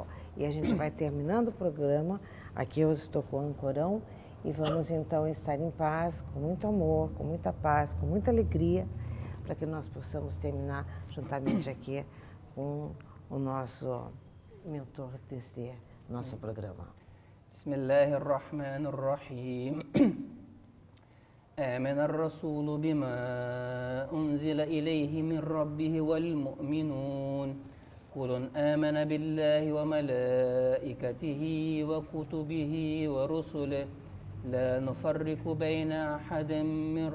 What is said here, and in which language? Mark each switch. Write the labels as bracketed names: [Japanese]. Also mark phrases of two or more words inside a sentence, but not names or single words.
[Portuguese] E a gente vai terminando o programa, aqui eu estou com o Ancorão, e vamos então estar em paz, com muito amor, com muita paz, com muita alegria, para que nós possamos terminar juntamente aqui com o nosso mentor deste nosso programa. [Arabic] Bismillahirrahmanirrahim. آمن الرسول بما أنزل إليه من ربه والمؤمنون كل آمن بالله وملائكته وكتبه ورسله لا نفرق بين أحد من